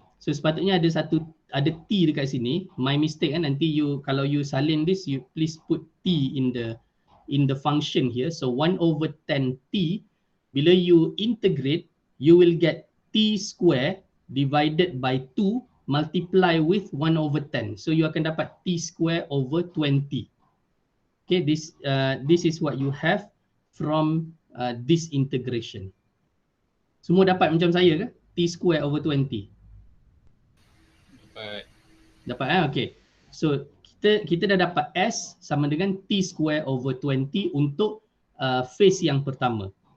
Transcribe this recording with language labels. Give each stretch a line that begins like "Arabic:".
Malay: So sepatutnya ada t dekat sini.
English: My mistake kan.
Malay: Nanti kalau
English: you salin this, you please put t in the function here. So 1/10t. Bila you integrate, you will get t square divided by 2 multiply with 1/10. So you
Malay: akan dapat
English: t square over 20. Okay, this is what you have from this integration.
Malay: Semua dapat macam saya ke? T square over 20. Dapat okay. So kita dah dapat s sama dengan t square over 20 untuk phase yang pertama.